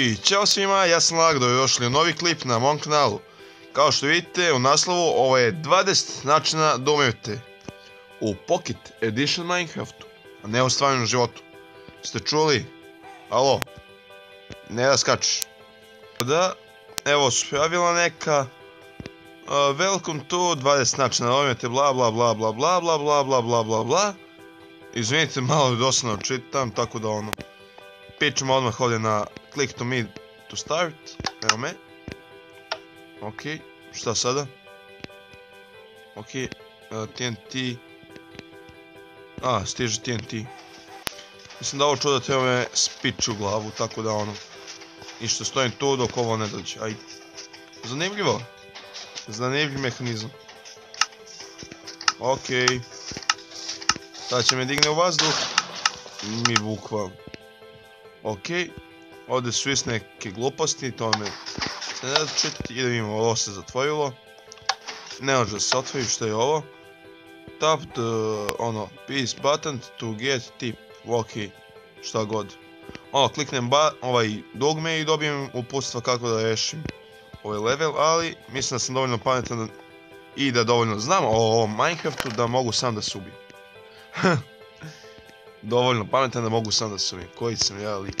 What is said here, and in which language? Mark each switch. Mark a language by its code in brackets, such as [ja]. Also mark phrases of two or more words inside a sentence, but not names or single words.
[sr] Ćao svima, ja sam Lagdo i došli u novi klip na mom kanalu. Kao što vidite u naslovu, ovo je 20 načina da umrete u Pocket Edition Minecraftu, a ne u stvarnom životu. Ste čuli? Alo? Ne da skačeš. Da, evo su pravila neka. [en] Welcome to [sr] 20 načina da umrete bla bla bla bla bla bla bla bla bla bla bla. Izvinite, malo dosadno čitam, tako da ono. Pićemo odmah ovdje na [en] click to me to start. [sr] Evo me. Ok, šta sada? Ok, TNT. Stiže TNT. Mislim da ovo čudo treba me spići u glavu, tako da ono. Ništa, stojim tu dok ovo ne dođe, ajde. Zanimljivo. Zanimljiv mehanizam. Ok. Sada će me digne u vazduh. Mi bukvalno. Ok, ovdje su isto neke gluposti, to me se ne da čitati, i da vidimo, ovo se zatvorilo. Ne može da se otvori, što je ovo. [en] Tap the, peace button to get tip, [sr] ok, šta god. Kliknem ovaj dugme i dobijem uputstva kako da rešim ovaj level, ali mislim da sam dovoljno pametan i da dovoljno znam o ovom Minecraftu da mogu sam da se ubijem. Dovoljno pametan da mogu sam da se ubijem, koji sam ja lik.